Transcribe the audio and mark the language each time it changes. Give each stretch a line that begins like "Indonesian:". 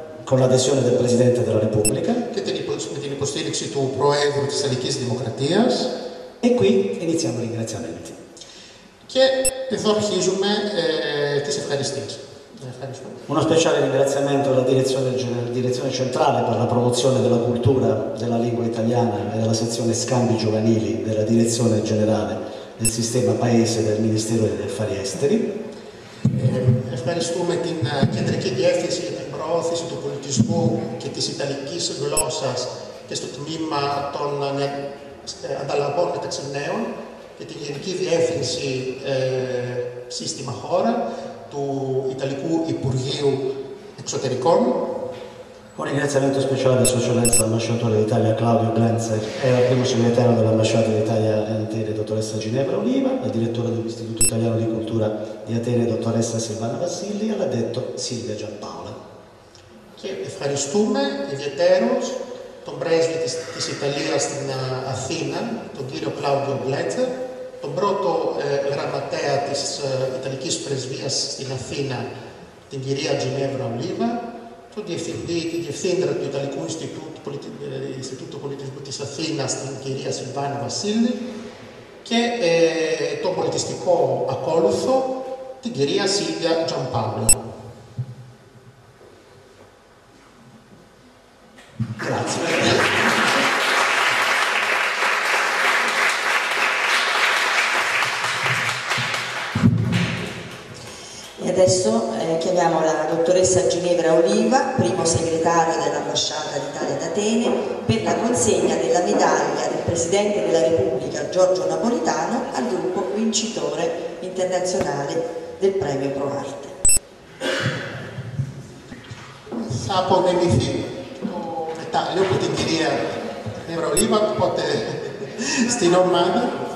Italian: con l'adesione del Presidente della Repubblica,
Greek: και με την υποστήριξη του Προέδρου της Ιταλικής Δημοκρατίας.
Italian: E qui iniziamo i ringraziamenti.
Greek: Και εδώ αρχίζουμε τις ευχαριστίες.
Italian: Uno speciale ringraziamento alla direzione centrale per la promozione della cultura della lingua italiana e della sezione scambi giovanili della direzione generale del sistema paese del Ministero degli Affari Esteri.
Greek: Ευχαριστούμε την Κεντρική Διεύθυνση για την προώθηση του πολιτισμού και της Ιταλικής γλώσσας και στο τμήμα των ανταλλαγών μεταξύ νέων και την Γενική Διεύθυνση Σύστημα Χώρα του Ιταλικού Υπουργείου Εξωτερικών.
Italian: Un ringraziamento speciale a Sua Eccellenza l'ambasciatore d'Italia Claudio Glenzer e al primo segretario dell'ambasciata d'Italia in Atene, dottoressa Ginevra Oliva, al direttore dell'Istituto Italiano di Cultura di Atene, dottoressa Silvana Vassilli, e all'addetto Silvia Giampaola.
Greek: Και ευχαριστούμε ιδιαιτέρως τον πρέσβη της Ιταλίας στην Αθήνα, τον κύριο Κλάουδιο Γκλέτσερ, τον πρώτο γραμματέα της Ιταλικής Πρεσβείας στην Αθήνα, την κυρία Ginevra Oliva, τον διευθυντή, τη διευθύντρα του Ιταλικού Ινστιτούτου Πολιτισμού της Αθήνας, την κυρία Σιλβάνα Βασίλη, και τον πολιτιστικό ακόλουθο, την κυρία Σίλβια Giampaola.
Italian: E adesso chiamiamo la dottoressa Ginevra Oliva, primo segretario dell'ambasciata d'Italia ad Atene, per la consegna della medaglia del Presidente della Repubblica Giorgio Napolitano al gruppo vincitore internazionale del premio ProArte.
Greek: Θα απονεμηθεί το μετάλλιο από την κυρία Ginevra Oliva, οπότε στην ομάδα.